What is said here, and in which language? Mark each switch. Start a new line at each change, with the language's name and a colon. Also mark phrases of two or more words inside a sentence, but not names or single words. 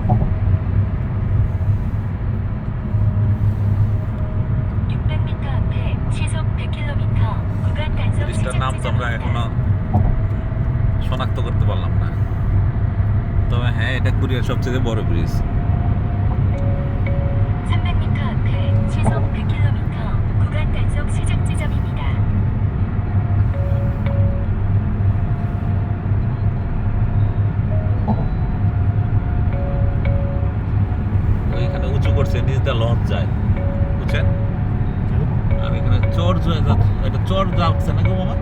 Bangla: ব্রিজটার নাম তো আমরা এখনো শনাক্ত করতে পারলাম না, তবে হ্যাঁ, এটা কোরিয়ার সবচেয়ে বড় ব্রিজ।
Korean: 300m 앞에 시속 100km 구간 단속 시작 지점입니다.
Bangla: ওইখানে উঁচু করছে, নিচটা লঞ্চ যায়, বুঝছেন? আর এখানে চর এটা চর যাচ্ছে না গো মামা?